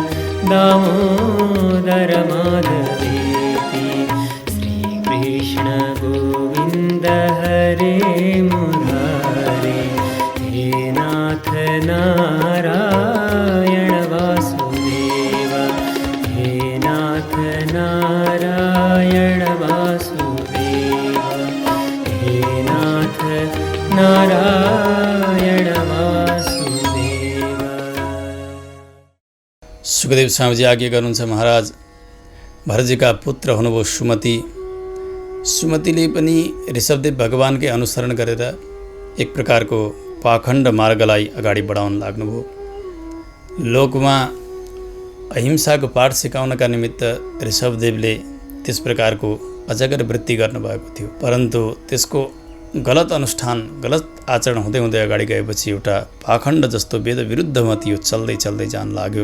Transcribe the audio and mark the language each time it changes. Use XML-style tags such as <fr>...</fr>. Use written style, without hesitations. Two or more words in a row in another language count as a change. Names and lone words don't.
<sa>दामोदर माधवेति श्रीकृष्ण गोविन्द हरे मुरारे हे नाथ नारायण वासुदेव हे नाथ नारायण वासुदेव हे नाथ नारायण वासुदेव।</sa> <ne>सुखदेव स्वामीजी आज्ञा गर्नुहुन्छ, महाराज भरतजीका पुत्र हुनुभयो सुमति। सुमतिले पनि ऋषभदेव भगवानकै अनुसरण गरेर एक प्रकारको पाखण्ड मार्गलाई अगाडि बढाउन लाग्नुभयो। लोकमा अहिंसाको पाठ सिकाउनका निमित्त ऋषभदेवले त्यस प्रकारको अजगर वृत्ति गर्नुभएको थियो, परन्तु त्यसको गलत अनुष्ठान गलत आचरण हुँदै हुँदै अगाडि गएपछि एउटा पाखण्ड जस्तो वेद विरुद्धमती यो चल्दै चल्दै जान लाग्यो।</ne>